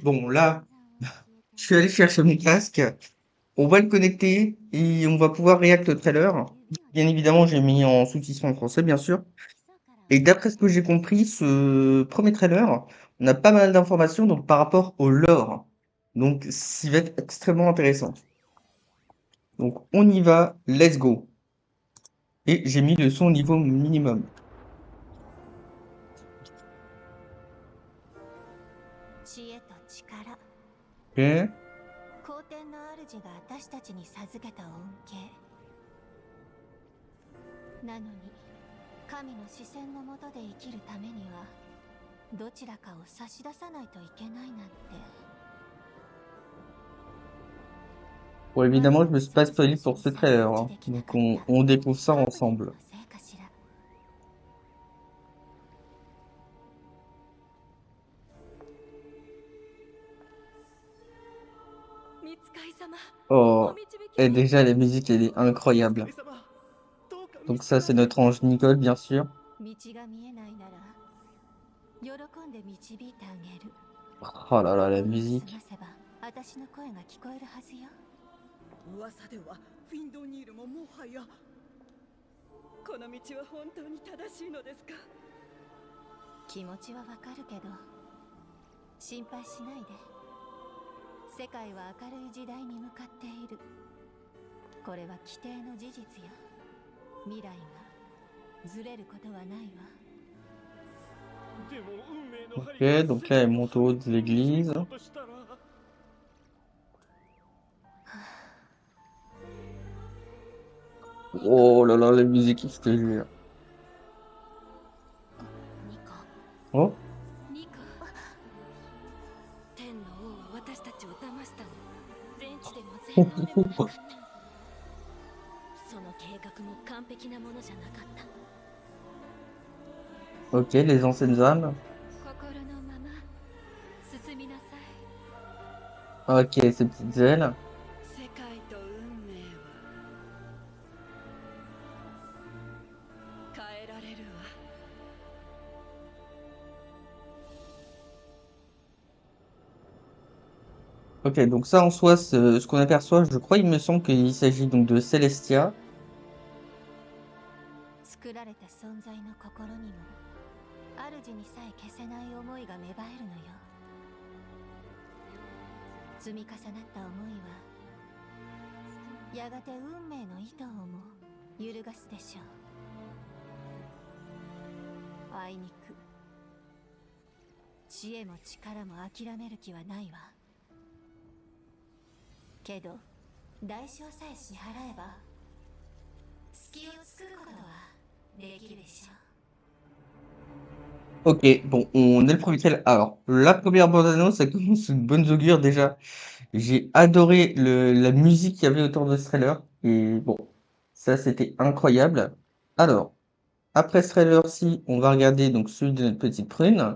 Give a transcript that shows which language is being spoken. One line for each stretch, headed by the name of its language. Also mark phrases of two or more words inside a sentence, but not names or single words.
French: Bon, là, je suis allé chercher mon casque. On va le connecter et on va pouvoir react au trailer. Bien évidemment, j'ai mis en sous-titrage en français, bien sûr. Et d'après ce que j'ai compris, ce premier trailer, on a pas mal d'informations donc par rapport au lore. Donc, ça va être extrêmement intéressant. Donc, on y va,
English: let's go.
French: Et j'ai mis le son au niveau minimum.
Japanese: 知恵と力、
French: Ok.
Japanese: 皇天の主が私たちに授けた恩恵なのに、神の視線の下で生きるためにはどちらかを差し出さないといけないなんて。
French: Bon, évidemment, je me suis pas spoilé pour ce trailer, hein. Donc, on découvre ça ensemble. Oh, et déjà, la musique, elle est incroyable. Donc ça, c'est notre ange Nicole, bien sûr.
Japanese: 道が見えないなら喜んで導いてあげる。
French: Oh là là, la
Japanese: 心を澄ま
French: musique.
Japanese: せば私の声が聞こえるはずよ。噂ではフィンドニールももはやこの道は本当に正しいのですか？気持ちはわかるけど心配しないで。世界は明るい時代に向かっている。これは規定の事実よ。未来がずれることはないわ。
French: Ok, donc là, elle monte au haut de l'église. Oh là là, la musique, je te jure.
Japanese: ニコ、 Oh, ニコ。天の王は私たちを騙したの。全知でも全能でもなかった。その計画も完璧なものじゃなかった。
French: ok, les anciennes âmes.
Japanese: 心のまま進みなさい。
French: Ok, ces petites ailes.
Japanese: 世界と運命は変えられるわ。
French: Ok, donc ça en soi, ce qu'on aperçoit, je crois, il me semble qu'il s'agit donc de Celestia.
Japanese: 作られた存在の心にも主にさえ消せない思いが芽生えるのよ。積み重なった思いはやがて運命の糸をも揺るがすでしょう。あいにく知恵も力も諦める気はないわ。けど代償さえ支払えば隙を作ることはできるでしょう。
French: Ok, bon, on est le premier trailer. Alors, la première bande-annonce, ça commence une bonne augure déjà. J'ai adoré la musique qu'il y avait autour de ce trailer. Et bon, ça c'était incroyable. Alors, après ce trailer-ci, on va regarder donc celui de notre petite prune.